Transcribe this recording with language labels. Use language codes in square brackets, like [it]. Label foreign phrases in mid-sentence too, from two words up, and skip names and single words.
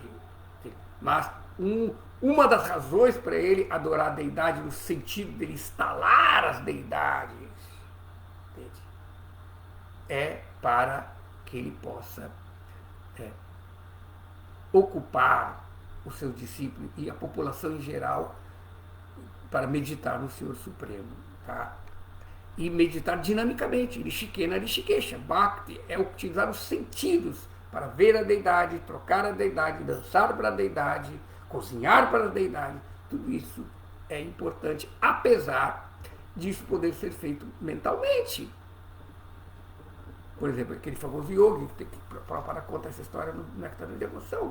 [pt] Mas uma das razões para ele adorar a deidade, no sentido dele instalar as deidades, é para que ele possa ocupar os seus discípulos e a população em geral para meditar no Senhor Supremo. Tá? E meditar dinamicamente. Rishikena, Rishikesha. Bhakti é utilizar os sentidos para ver a deidade, trocar a deidade, dançar para a deidade, cozinhar para a deidade. Tudo isso é importante, apesar disso poder ser feito mentalmente. Por exemplo, aquele famoso yogi, que para contar essa história no Nectar da Devoção.